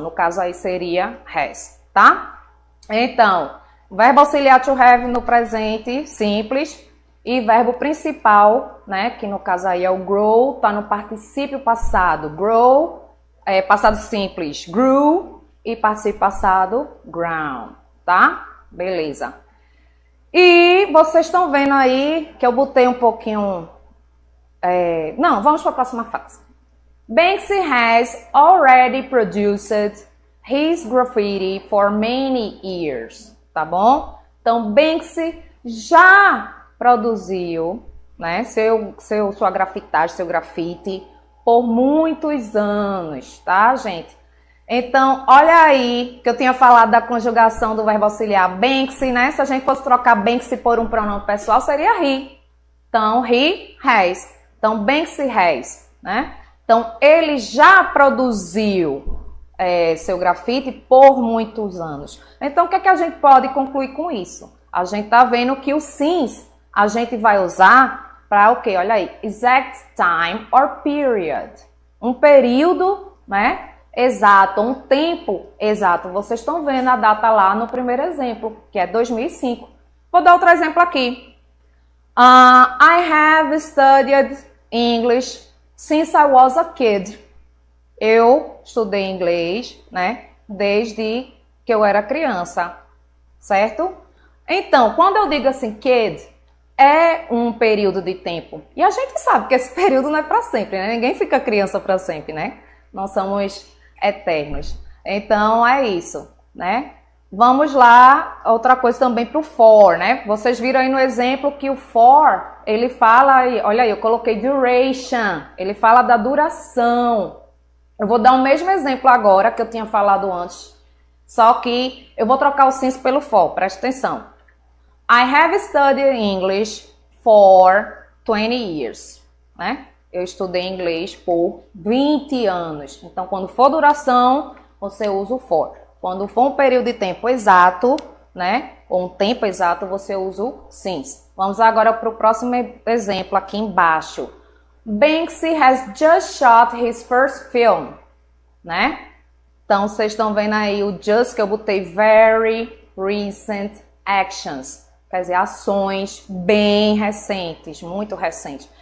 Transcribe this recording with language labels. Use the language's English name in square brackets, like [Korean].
[Portuguese] No caso aí seria has, tá? Então, verbo auxiliar to have no presente simples e verbo principal, né, que no caso aí é o grow, tá no particípio passado. Grow, passado simples, grew e particípio passado, ground, tá? Beleza. E vocês estão vendo aí que eu botei um pouquinho... Não, vamos para a próxima frase. [English] Banksy has already produced his graffiti for many years, [Portuguese] tá bom? Então, Banksy já produziu, né, sua grafitagem, seu grafite por muitos anos, tá, gente? Então, olha aí que eu tinha falado da conjugação do verbo auxiliar Banksy, né? Se a gente fosse trocar Banksy por um pronome pessoal, seria he. Então, [English] he has. [Portuguese] Então, Banksy has, né? Então, ele já produziu seu grafite por muitos anos. Então, o que é que a gente pode concluir com isso? A gente está vendo que o since a gente vai usar para o quê? Olha aí, [English] exact time or period. [Portuguese] Um período, né? Exato, um tempo exato. Vocês estão vendo a data lá no primeiro exemplo, que é 2005. Vou dar outro exemplo aqui. [English] I have studied English since I was a kid. [Portuguese] Eu estudei inglês, né, desde que eu era criança, certo? Então, quando eu digo assim, kid, é um período de tempo. E a gente sabe que esse período não é para sempre, né? Ninguém fica criança para sempre, né? Nós somos eternos. Então, é isso, né? Vamos lá, outra coisa também para o for, né? Vocês viram aí no exemplo que o for, ele fala, olha aí, eu coloquei duration, ele fala da duração. Eu vou dar o mesmo exemplo agora que eu tinha falado antes, só que eu vou trocar o since pelo for, presta atenção. [English] I have studied English for 20 years, [Portuguese] né? Eu estudei inglês por 20 anos. Então, quando for duração, você usa o for. Quando for um período de tempo exato, né? Ou um tempo exato, você usa o since. Vamos agora para o próximo exemplo aqui embaixo. [English] Banksy has just shot his first film, [Portuguese] né? Então, vocês estão vendo aí o just que eu botei [English] very recent actions. [Portuguese] Quer dizer, ações bem recentes, muito recentes.